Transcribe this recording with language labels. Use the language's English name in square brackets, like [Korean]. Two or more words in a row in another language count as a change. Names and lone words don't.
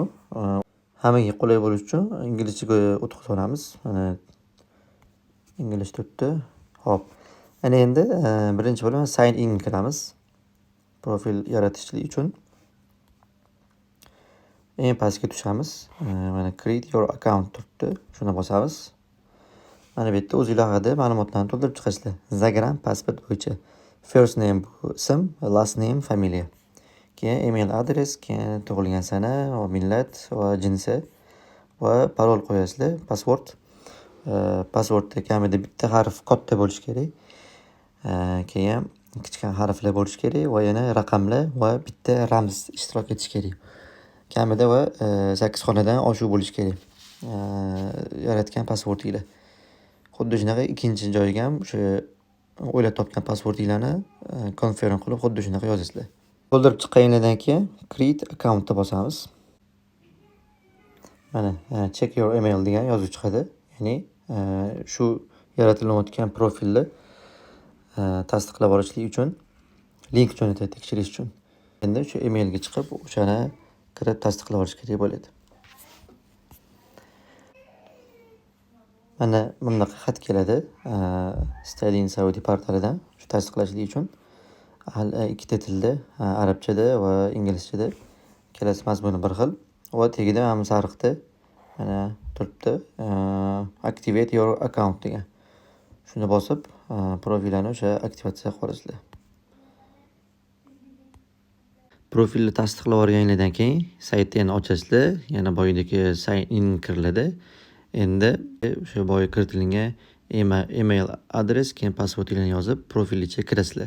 [Uzbek] Hammaga qulay bo'lishi uchun inglizchaga o'tkazamiz. Mana ingliz turibdi. Xo'p. Ana endi birinchi bo'lib [English] sign in [Uzbek] qilamiz. Profil yaratishlik uchun eng pastga tushamiz. Mana [English] create your account [Uzbek] turibdi. Shuni bosamiz. Mana bu yerda o'zingizlar haqida ma'lumotlarni to'ldirib chiqasizlar. Instagram pasport bo'yicha [English] first name [Uzbek] bu ism, [English] last name [Uzbek] familiya. Keyin email adres, keyin tug'ilgan sana, va millat va jinsi va parol qo'yasizlar. Passwordda kamida bitta harf katta bo'lishi kerak. Keyin kichkina harflar bo'lishi kerak va yana raqamlar va bitta ramz ishtirok etishi kerak. Kamida va 8 xonadan oshuv bo'lishi kerak. Yaratgan passwordinglar. Xuddi shunaqa ikkinchi joyiga ham o'sha o'ylab topgan passwordinglarni confirm qilib xuddi shunaqa yozasizlar. To'ldirib chiqqaningizdan keyin [English] create account'ni [Uzbek] bosamiz. Mana [English] check your email [Uzbek] degan yozuv chiqadi. Ya'ni shu yaratilayotgan profilni tasdiqlab olishlik uchun link jo'natadi tekshirish uchun. Endi shu emailga chiqib o'shani kirib tasdiqlab olish kerak bo'ladi. Mana bunday xat keladi. Study in Saudi portalidan shu tasdiqlashlik uchun ikkita tilda, arabchada va inglizchada kelasi mazmuni bir xil. Va tagida ham sariqda mana turibdi. [English] Activate your account degan. [Uzbek] Shuni bosib, profilni o'sha aktivatsiya qilasizlar. Profilni tasdiqlab olganingizdan keyin saytni yana ochasizlar. Yana boyidagi [English] sign in [Uzbek] kiriladi. Endi o'sha boya kiritilgan email adres, keyin passwordinglarni yozib, profil ichiga kirasizlar.